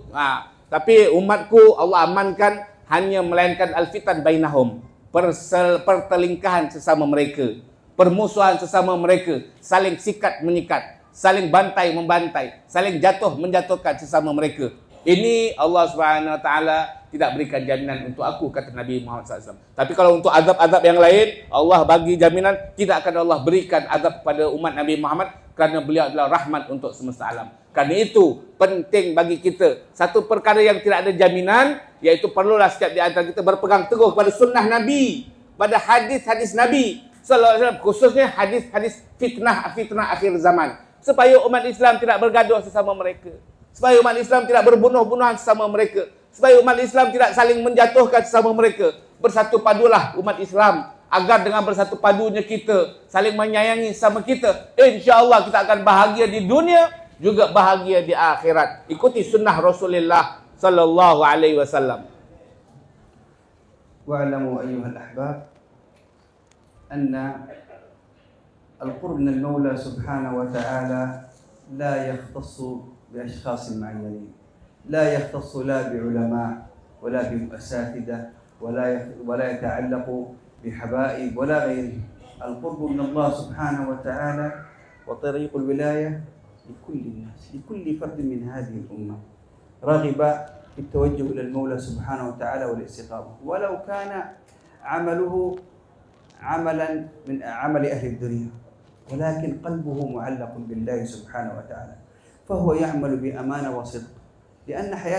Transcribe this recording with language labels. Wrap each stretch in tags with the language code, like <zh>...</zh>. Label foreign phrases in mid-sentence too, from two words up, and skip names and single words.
<ms>Tapi umatku Allah amankan, hanya melainkan</ms> <ar>الفتن بينهم,</ar> <ms>pertelingkahan sesama mereka, permusuhan sesama mereka, saling sikat menyikat, saling bantai membantai, saling jatuh menjatuhkan sesama mereka. Ini Allah SWT tidak berikan jaminan untuk aku, kata Nabi Muhammad SAW. Tapi kalau untuk azab-azab yang lain, Allah bagi jaminan tidak akan Allah berikan azab kepada umat Nabi Muhammad, kerana beliau adalah rahmat untuk semesta alam. Kerana itu penting bagi kita, satu perkara yang tidak ada jaminan, iaitu perlulah setiap di antara kita berpegang teguh pada sunnah Nabi, pada hadis-hadis Nabi</ms> <ar>صلى الله عليه وسلم,</ar> <ms>khususnya hadis-hadis fitnah akhir zaman, supaya umat Islam tidak bergaduh sesama mereka, supaya umat Islam tidak berbunuh-bunuhan sesama mereka, supaya umat Islam tidak saling menjatuhkan sesama mereka. Bersatu padulah umat Islam, agar dengan bersatu padunya kita saling menyayangi sama kita, insya-Allah kita akan bahagia di dunia, juga bahagia di akhirat. Ikuti sunnah Rasulullah</ms> <ar>صلى الله عليه وسلم. واعلموا أيها الأحباب أن القرب من المولى سبحانه وتعالى لا يختص بأشخاص معينين، لا يختص لا بعلماء ولا بأساتذة ولا يتعلق بحبائب ولا غيره. القرب من الله سبحانه وتعالى وطريق الولاية لكل الناس، لكل فرد من هذه الأمة رغب في التوجه إلى المولى سبحانه وتعالى والاستقامة، ولو كان عمله عملا من عمل أهل الدنيا، ولكن قلبه معلق بالله سبحانه وتعالى، فهو يعمل بأمانة وصدق، لأن</ar>